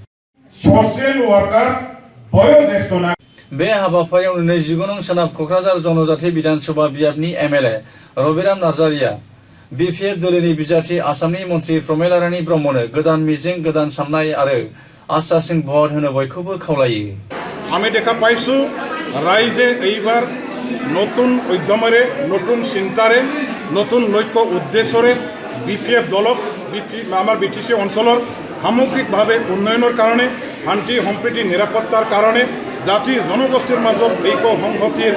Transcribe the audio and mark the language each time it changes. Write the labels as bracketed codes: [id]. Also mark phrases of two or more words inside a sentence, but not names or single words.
[en] social worker [brx] बयोज्येष्ठ बे हाबाफारियाव 29 नं सोनाब क'क्राझार जनजाति विधानसभा बियाबनि एमएलए रबिराम नार्जारीआ बिपिएफ दोलोनि बिजाथि आसामनि मन्त्रि प्रमेलारानी ब्रह्मनो गोदान मिजिं गोदान साननाय आरो आसासिं भट होनो बयखौबो खावलायो। [as] আমি দেখা পাইছো রাইজে এইবার নতুন উদ্যমরে নতুন চিন্তারে নতুন লক্ষ্য উদ্দেশ্যরে বিপিএফ দলক আমার বিটিসি অঞ্চলৰ সামগ্ৰিকভাৱে উন্নয়নৰ কাৰণে শান্তি সম্প্ৰীতি নিৰাপত্তাৰ কাৰণে জাতি জনগোষ্ঠীৰ মাজত ঐক্য সংহতিৰ